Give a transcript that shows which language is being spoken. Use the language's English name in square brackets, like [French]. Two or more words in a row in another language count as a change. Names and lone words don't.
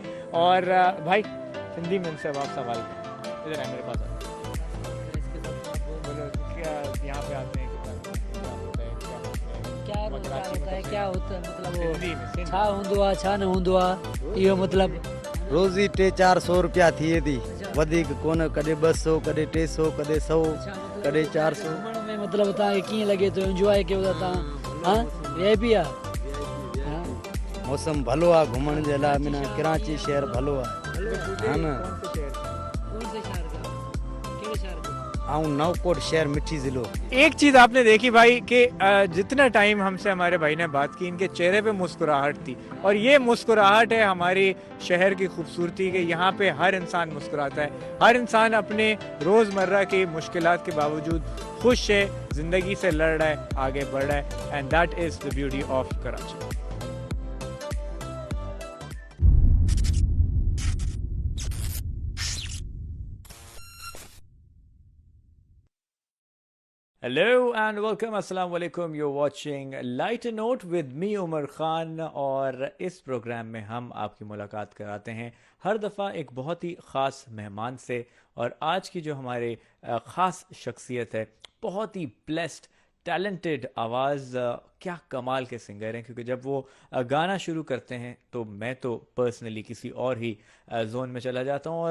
[Urdu] اور بھائی ہندی میں ان سے اب آپ سوال کریں. ادھر ہے میرے پاس۔ کیا یہاں پہ آتے ہیں, کیا ہوتا ہے، کیا ہوتا ہے، مطلب [Sindhi] वो छा हूंदो छा न हूंदो इहो मतलब रोज़ी 300-400 रुपया थिए थी, वधीक कोन, कॾहिं 200, कॾहिं 300, कॾहिं 100, कॾहिं 400 में। मतलब तव्हांखे कीअं लॻे थो, एंजॉय कयो था तव्हां? हाँ, वीआईपी आहे। मौसम भलो आहे घुमण जे लाइ, माना कराची शहर भलो आहे, हा न। आऊं नवकोट शहर मिठी ज़िलो। [Urdu] ایک چیز آپ نے دیکھی بھائی کہ جتنا ٹائم ہم سے ہمارے بھائی نے بات کی، ان کے چہرے پہ مسکراہٹ تھی اور یہ مسکراہٹ ہے ہماری شہر کی خوبصورتی کے. یہاں پہ ہر انسان مسکراتا ہے، ہر انسان اپنے روزمرہ کی مشکلات کے باوجود خوش ہے، زندگی سے لڑ رہا ہے، آگے بڑھ رہا ہے, [English] and that is the beauty of Karachi. Hello and welcome, [Arabic] السلام عليكم. [English] You're watching Lighter Note with me [Urdu] عمر خان اور اس پروگرام میں ہم آپ کی ملاقات کراتے ہیں ہر دفعہ ایک بہت ہی خاص مہمان سے. اور آج کی جو ہمارے خاص شخصیت ہے، بہت ہی بلیسڈ، ٹیلنٹڈ آواز، کیا کمال کے سنگر ہیں، کیونکہ جب وہ گانا شروع کرتے ہیں تو میں تو پرسنلی کسی اور ہی زون میں چلا جاتا ہوں.